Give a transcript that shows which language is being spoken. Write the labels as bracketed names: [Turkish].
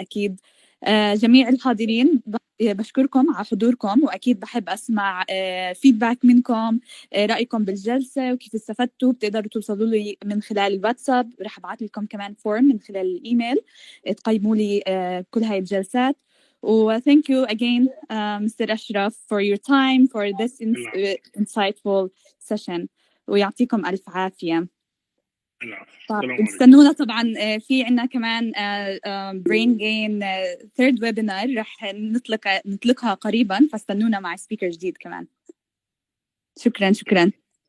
[Arabic] أكيد جميع الحاضرين بشكركم على حضوركم، وأكيد بحب أسمع فيدباك منكم، رأيكم بالجلسة وكيف استفدتوا. بتقدروا توصلوا لي من خلال الواتساب، رح أبعث لكم كمان فورم من خلال الإيميل تقيموا لي كل هاي الجلسات. [English] thank you again Mr. Ashraf for your time for this insightful session، [Arabic] ويعطيكم ألف عافية. استنونا طبعا في عنا كمان [English] brain gain third webinar [Arabic] رح نطلقها قريبا، فاستنونا مع سبيكر جديد كمان. شكرا.